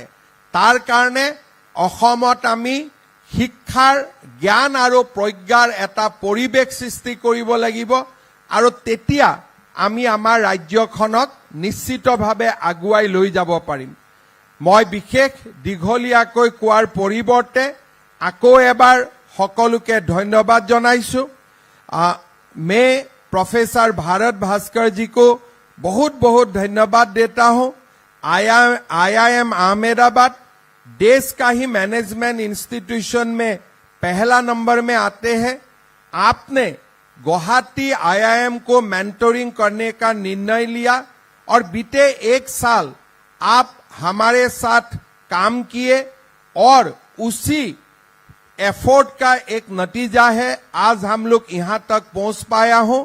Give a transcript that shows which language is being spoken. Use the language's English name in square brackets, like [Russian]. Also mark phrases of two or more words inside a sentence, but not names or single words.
[Assamese] তাৰ কাৰণে অসমত আমি শিক্ষাৰ, জ্ঞান আৰু প্ৰজ্ঞাৰ এটা পৰিৱেশ সৃষ্টি কৰিব লাগিব, আৰু তেতিয়া আমি আমাৰ ৰাজ্যখনক নিশ্চিতভাৱে আগুৱাই লৈ যাব পাৰিম। মই বিশেষ দীঘলীয়াকৈ কোৱাৰ পৰিৱৰ্তে আকৌ এবাৰ সকলোকে ধন্যবাদ জনাইছোঁ। [Hindi] मैं प्रोफेसर भारत भास्कर जी को बहुत बहुत धन्यवाद देता हूं। IIM अहमदाबाद देश का ही [English] management institution [Hindi] में पहला नंबर में आते हैं। आपने गुवाहाटी IIM को मेंटोरिंग करने का निर्णय लिया और बीते 1 साल आप हमारे साथ काम किए और उसी एफर्ट का एक नतीजा है आज हम लोग यहां तक पहुंच पाया हूं।